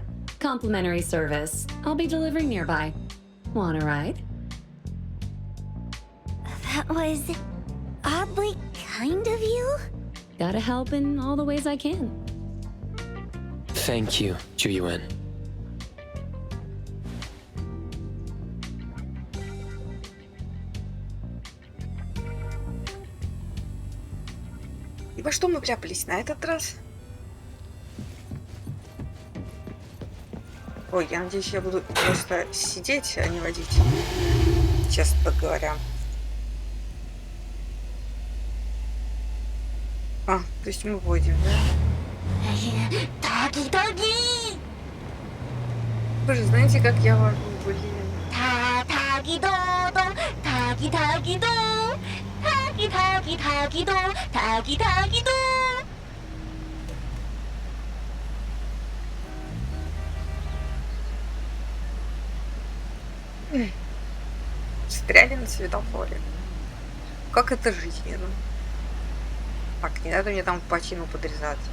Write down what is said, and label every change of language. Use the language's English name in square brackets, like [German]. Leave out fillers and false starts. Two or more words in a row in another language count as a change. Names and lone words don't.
[English] Complimentary service. I'll be delivering nearby. Want a ride? That was oddly kind of you. Gotta help in all the ways I can. Thank you, Ju-Yuan. [Russian] И во что мы вляпались на этот раз? Ой, я надеюсь, я буду просто сидеть, а не водить. Честно говоря. А, то есть мы водим, да? Таги-таги! Вы же знаете, как я вожу, блин. Таги-до-до, таги-таги-до, таги-таги-таги-до, таги-таги-до. Застряли на светофоре. Как это жизненно? Так, не надо мне там по чину подрезаться.